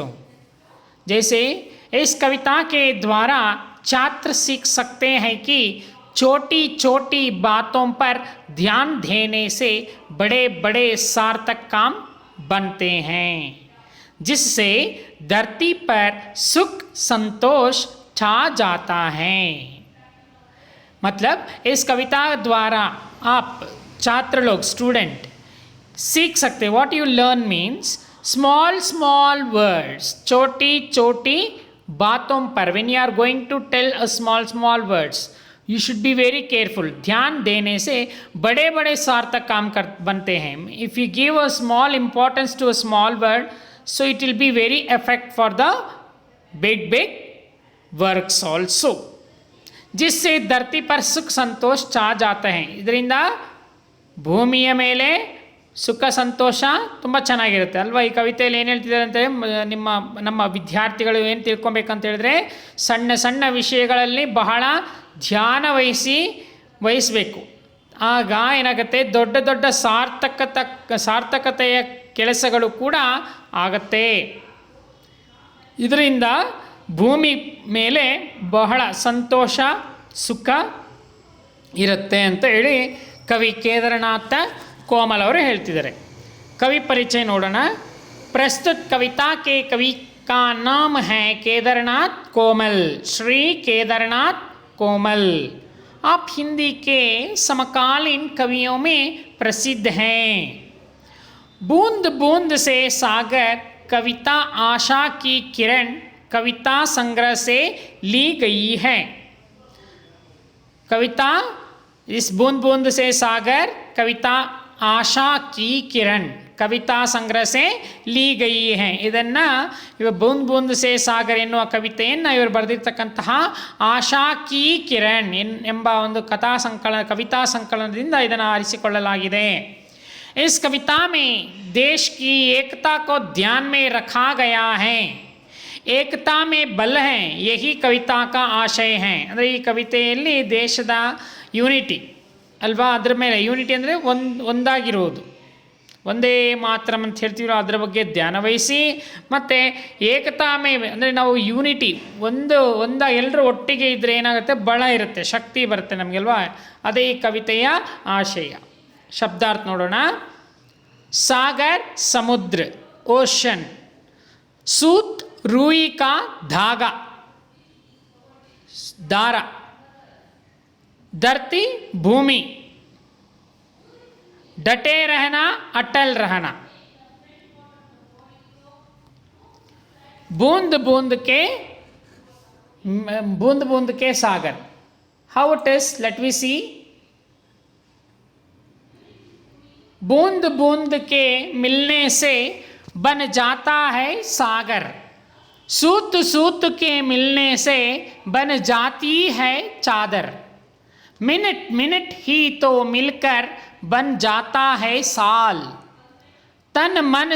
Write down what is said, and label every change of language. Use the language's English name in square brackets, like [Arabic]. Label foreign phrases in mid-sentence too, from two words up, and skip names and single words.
[Hindi] जैसे इस कविता के द्वारा छात्र सीख सकते हैं कि छोटी छोटी बातों पर ध्यान देने से बड़े बड़े सार्थक काम बनते हैं, जिससे धरती पर सुख संतोष छा जाता है। मतलब इस कविता द्वारा आप छात्र लोग स्टूडेंट सीख सकते। [English] What you learn means small small words, [Hindi] छोटी छोटी बातों पर। [English] When you are going to tell a small small words you should be very careful. [Hindi] ध्यान देने से बड़े बड़े सार्थक काम बनते हैं। [English] If you give a small importance to a small word so it will be very effect for the big big works also, [Hindi] जिससे धरती पर सुख संतोष छा जाते हैं। [Kannada] ಇದರಿಂದ ಭೂಮಿಯ ಮೇಲೆ ಸುಖ ಸಂತೋಷ ತುಂಬ ಚೆನ್ನಾಗಿರುತ್ತೆ ಅಲ್ವಾ। ಈ ಕವಿತೆಯಲ್ಲಿ ಏನು ಹೇಳ್ತಿದ್ದಾರೆ ಅಂದರೆ ನಮ್ಮ ವಿದ್ಯಾರ್ಥಿಗಳು ಏನು ತಿಳ್ಕೊಬೇಕಂತ ಹೇಳಿದ್ರೆ ಸಣ್ಣ ಸಣ್ಣ ವಿಷಯಗಳಲ್ಲಿ ಬಹಳ ಧ್ಯಾನ ವಹಿಸಬೇಕು. ಆಗ ಏನಾಗುತ್ತೆ ದೊಡ್ಡ ದೊಡ್ಡ ಸಾರ್ಥಕತೆಯ ಕೆಲಸಗಳು ಕೂಡ ಆಗತ್ತೆ. ಇದರಿಂದ ಭೂಮಿ ಮೇಲೆ ಬಹಳ ಸಂತೋಷ ಸುಖ ಇರುತ್ತೆ ಅಂತ ಹೇಳಿ ಕವಿ ಕೇದಾರನಾಥ कोमल और ಹೇಳ್ತಿದ್ದಾರೆ। [Hindi] कवि परिचय नोड़ना। प्रस्तुत कविता के कवि का नाम है केदारनाथ कोमल, श्री केदारनाथ कोमल। आप हिंदी के समकालीन कवियों में प्रसिद्ध हैं। बूंद बूंद से सागर कविता आशा की किरण कविता संग्रह से ली गई है। कविता इस बूंद बूंद से सागर कविता आशा की किरण कविता संग्रह से ली गई है। ಇದನ್ನು ಇವ ಬೂಂದ್ ಬೂಂದ್ ಸೆ ಸಾಗರ್ ಎನ್ನುವ ಕವಿತೆಯನ್ನು ಇವರು ಬರೆದಿರ್ತಕ್ಕಂತಹ ಆಶಾ ಕಿ ಕಿರಣ್ ಎಂಬ ಒಂದು ಕವಿತಾ ಸಂಕಲನದಿಂದ ಇದನ್ನು ಆರಿಸಿಕೊಳ್ಳಲಾಗಿದೆ। इस कविता में देश की एकता को ध्यान में रखा गया है। एकता में बल है यही कविता का आशय है। ಅಂದರೆ ಈ ಕವಿತೆಯಲ್ಲಿ ದೇಶದ ಯೂನಿಟಿ ಅಲ್ವಾ, ಅದರ ಮೇಲೆ ಯೂನಿಟಿ ಅಂದರೆ ಒಂದಾಗಿರುವುದು, ಒಂದೇ ಮಾತ್ರ ಅಂತ ಹೇಳ್ತೀವಿ ಅದರ ಬಗ್ಗೆ ಧ್ಯಾನ ವಹಿಸಿ, ಮತ್ತು एकता में ಅಂದರೆ ನಾವು ಯೂನಿಟಿ ಎಲ್ಲರೂ ಒಟ್ಟಿಗೆ ಇದ್ದರೆ ಏನಾಗುತ್ತೆ ಬಲ ಇರುತ್ತೆ, ಶಕ್ತಿ ಬರುತ್ತೆ ನಮಗೆಲ್ವಾ, ಅದೇ ಈ ಕವಿತೆಯ ಆಶಯ। ಶಬ್ದಾರ್ಥ ನೋಡೋಣ। ಸಾಗರ್ ಸಮುದ್ರ ಓಷನ್, सूत रूई का दारा, धरती भूमि, डटे रहना अटल रहना, बूंद बूंद के सागर। [English] How it is let we see. [Hindi] बूंद बूंद के मिलने से बन जाता है सागर, सूत सूत के मिलने से बन जाती है चादर, मिनट मिनट ही तो मिलकर बन जाता है साल, तन मन